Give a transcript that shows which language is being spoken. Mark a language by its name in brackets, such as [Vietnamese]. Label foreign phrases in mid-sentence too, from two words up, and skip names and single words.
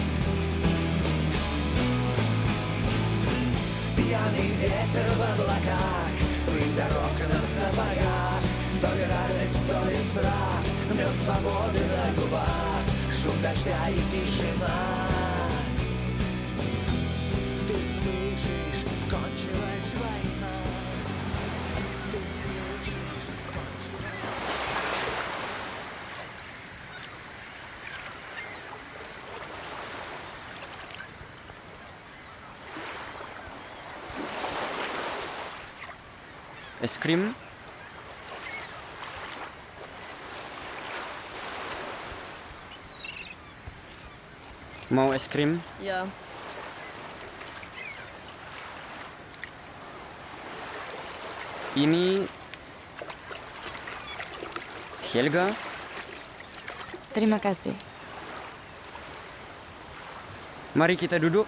[Russian] Пьяный ветер в облаках, пыль дорог на сапогах, то ли радость, то ли страх, мед свободы на губах, шум дождя и тишина. Ты слышишь, кончилась война. Ты слышишь, кончилась. [Indonesian] Es krim? Mau es krim? Ja. Ini Helga. Terima kasih. Mari kita duduk.